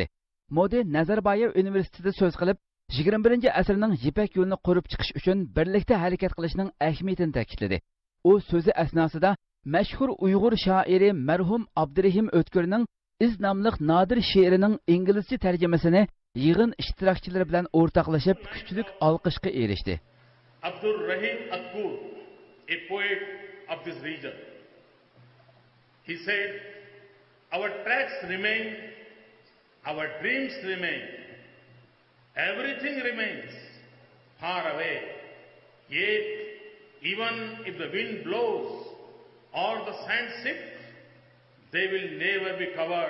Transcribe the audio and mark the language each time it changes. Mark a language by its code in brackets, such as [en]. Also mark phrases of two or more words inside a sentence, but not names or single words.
[uz] Modi Nazarboyev universitetida so'z qilib, 21-asrning Yipak yo'lini qurib chiqish uchun birlikda harakat qilishning ahamiyatini ta'kidladi. U so'zi asnosida mashhur Uyg'ur shoiri marhum Abdurahim O'tkirning Iz nomli nodir she'rining inglizcha tarjimasini yig'in ishtirokchilari bilan o'rtoqlashib kuchlik olqishga erishdi. [en] Abdul Rahim Akbur, a poet of this region, he said, "Our tracks remain, our dreams remain, everything remains far away. Yet, even if the wind blows or the sand shifts, they will never be covered.